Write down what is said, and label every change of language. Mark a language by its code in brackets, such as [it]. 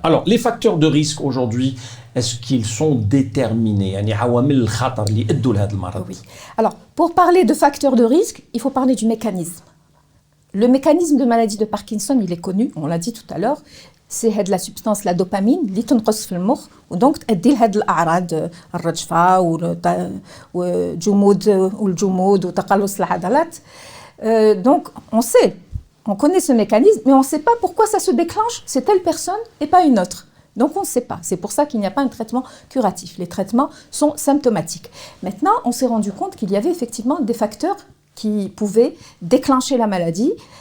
[fr] Alors, les facteurs de risque aujourd'hui, est-ce qu'ils sont déterminés? Oui. Alors, pour parler de facteurs de risque, il faut parler du mécanisme. Le mécanisme de maladie de Parkinson, il est connu, on l'a dit tout à l'heure. C'est la substance, la dopamine, qui [ar] تنقص في المخ ودونك تؤدي لهاد الأعراض الرجفة والجمود وتقلص العضلات. [fr] Donc on connaît ce mécanisme, mais on ne sait pas pourquoi ça se déclenche, c'est telle personne et pas une autre. Donc on ne sait pas. C'est pour ça qu'il n'y a pas un traitement curatif. Les traitements sont symptomatiques. Maintenant, on s'est rendu compte qu'il y avait effectivement des facteurs qui pouvaient déclencher la maladie.